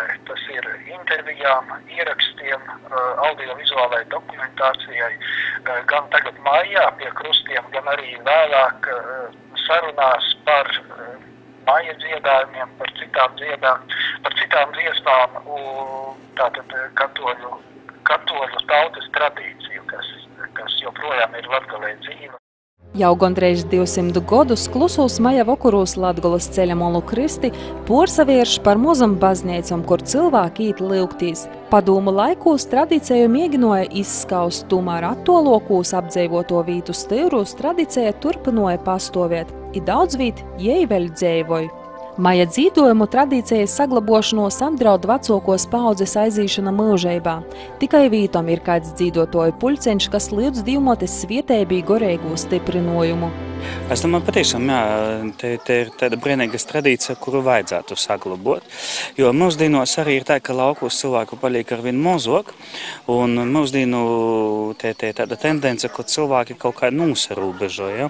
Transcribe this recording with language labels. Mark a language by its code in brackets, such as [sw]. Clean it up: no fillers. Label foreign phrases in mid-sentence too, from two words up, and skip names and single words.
[lv] Tas ir intervijām, ierakstiem, audiovizuālai dokumentācijai, gan tagad maijā pie krustiem, gan arī vēlāk sarunās par maija dziedājumiem, par citām dziesmām, tātad katoļu tautas tradīciju, kas joprojām ir Latgalē dzīva. [ltg] Jau gandrīz 200 gadus klusūs maja vakarūs Latgolas ceļa molu kristi porsavierš par mozam baznīcam, kur cilvēki īt lyugtīs. Padūmu laikūs tradīceju mēģināja izskaust, tomēr attolokūs apdzīvoto vītu styvrūs tradīceja turpinoja pastāvēt, i daudz vīt jei vēl dzeivoja. Maja dzīdojumu tradīcijas saglabošanos apdraud vecākos paudzes aizīšana mūžībā. Tikai vītom ir kāds dzīdotoju puļceņš, kas līdz divmotes svietēbī gorēgu stiprinojumu. [lv] Es domāju, patiešām, jā, te ir tāda brīnīgas tradīcija, kuru vajadzētu saglabot, jo mūsdīnos arī ir tā, ka laukos cilvēku paliek arvien mazāk, un mūsdīnu tāda tendence, ka cilvēki kaut kā nūsarūbežo, ja?